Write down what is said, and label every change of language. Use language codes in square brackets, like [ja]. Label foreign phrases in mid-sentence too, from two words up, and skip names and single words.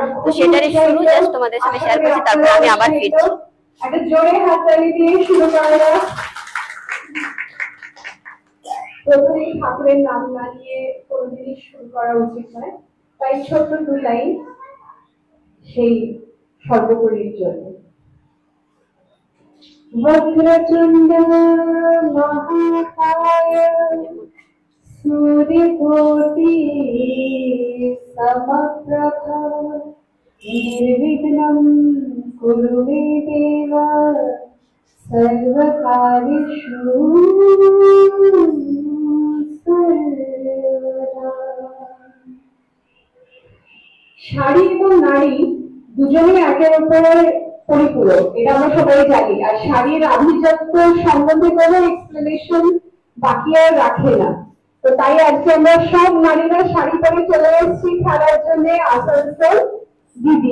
[bn] তো সেটারই শুরু জাস্ট তোমাদের সাথে শেয়ার করছি, তারপর আমি আবার ফিরছি। একটা জোরে হাততালি দিয়ে শুরু করা যাক। প্রথমেই ঠাকুরের নাম না নিয়ে কোনো জিনিস শুরু করা উচিত নয়, তাই ছোট্ট 2 লাইন সেই সর্বোপরির জন্য। [sa] वक्रतुंड महाकाय सूर्यकोटि समप्रभ निर्विघ्नं कुरु मे देव सर्वकार्येषु सर्वदा। [bn] শাড়ি এবং নারী দুজনেই একের উপরে পরিপূরক, এটা আমরা সবাই জানি। আর শাড়ির আভিজাত্য সম্বন্ধে কোনো এক্সপ্লেনেশন বাকি আর রাখে না। তো তাই আজকে আমরা সব নারীরা শাড়ি পরে চলে এসেছি খেলার জন্য আসানসোল দিদি।